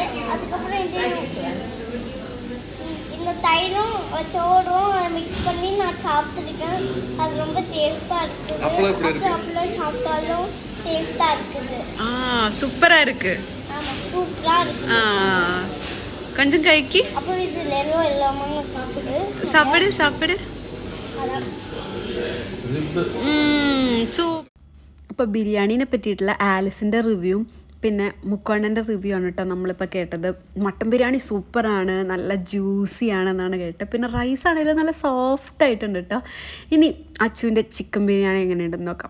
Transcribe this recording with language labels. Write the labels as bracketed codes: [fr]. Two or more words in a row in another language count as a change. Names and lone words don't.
[ta] அதுக்கப்புறம் இந்த தயிரும் சோறும் மிக்ஸ் பண்ணி நான் சாப்பிட்டுருக்கேன். அது ரொம்ப டேஸ்டா இருக்குது. அப்பளம் சாப்பிட்டாலும் டேஸ்டா இருக்குது. சூப்பரா இருக்கு. ஆமா, சூப்பரா இருக்கு. கொஞ்சம் கைக்கு அப்புறம் இது லெரோ எல்லாமே சாப்பிடு. [ml] അപ്പോൾ ബിരിയാണീനെ പറ്റിയിട്ടുള്ള ആലിസിൻ്റെ റിവ്യൂവും പിന്നെ മുക്കണ്ണൻ്റെ റിവ്യൂ ആണ് കേട്ടോ നമ്മളിപ്പോൾ കേട്ടത്. മട്ടൻ ബിരിയാണി സൂപ്പറാണ്, നല്ല ജ്യൂസിയാണെന്നാണ് കേട്ടത്. പിന്നെ റൈസ് ആണെങ്കിലും നല്ല സോഫ്റ്റ് ആയിട്ടുണ്ട് കേട്ടോ. ഇനി അച്ചുവിൻ്റെ ചിക്കൻ ബിരിയാണി എങ്ങനെയുണ്ടെന്ന് നോക്കാം.